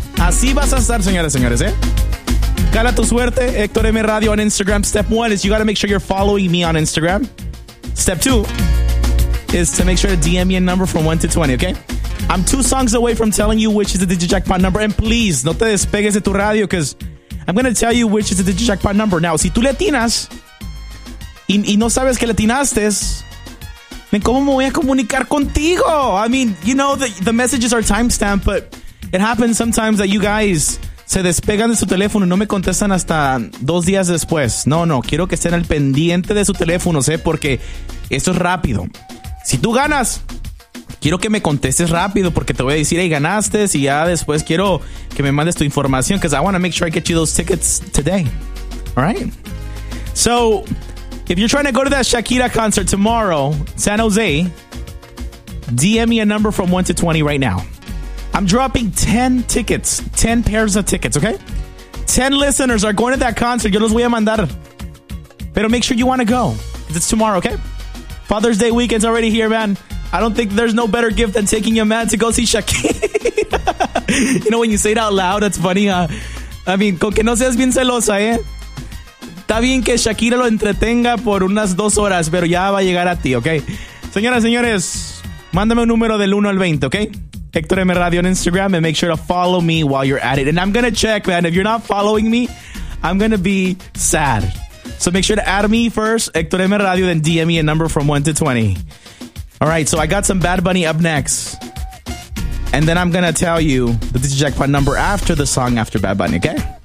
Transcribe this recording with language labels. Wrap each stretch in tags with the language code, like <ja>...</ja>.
<es>Así vas a estar, señoras, señores, ¿eh? Cala tu suerte, Héctor M Radio</es> <en>on Instagram. Step one is you got to make sure you're following me on Instagram. Step two is to make sure to DM me a number from 1 to 20, okay? I'm two songs away from telling you which is the digit jackpot number. And please,</en> <es>no te despegues de tu radio</es> <en>because I'm going to tell you which is the digit jackpot number.</en> <es>Now, si tú le atinas y no sabes que le atinaste, ¿cómo me voy a comunicar contigo?</es> <en>I mean, you know, the messages are timestamped, but it happens sometimes that you guys</en> <es>se despegan de su teléfono y no me contestan hasta dos días después. No, no, quiero que estén al pendiente de su teléfono, ¿sí? Porque esto es rápido. Si tú ganas, quiero que me contestes rápido porque te voy a decir, hey, ganaste, y ya después quiero que me mandes tu información</es> <en>because I want to make sure I get you those tickets today. All right? So, if you're trying to go to that Shakira concert tomorrow, San Jose, DM me a number from 1 to 20 right now. I'm dropping 10 tickets, 10 pairs of tickets, okay? 10 listeners are going to that concert.</en> <es>Yo los voy a mandar.</es> <en>Pero make sure you want to go. It's tomorrow, okay? Father's Day weekend's already here, man. I don't think there's no better gift than taking your man to go see Shakira. You know, when you say it out loud, that's funny, huh? I mean,</en> <es>con que no seas bien celosa, eh? Está bien que Shakira lo entretenga por unas dos horas, pero ya va a llegar a ti, okay? Señoras, señores, mándame un número del 1 al 20, okay?</es> <en>Héctor M Radio on Instagram, and make sure to follow me while you're at it. And I'm going to check, man. If you're not following me, I'm going to be sad. So make sure to add me first, Héctor M Radio, then DM me a number from 1 to 20. All right, so I got some Bad Bunny up next. And then I'm going to tell you the Digi Jackpot number after the song after Bad Bunny, okay?</en>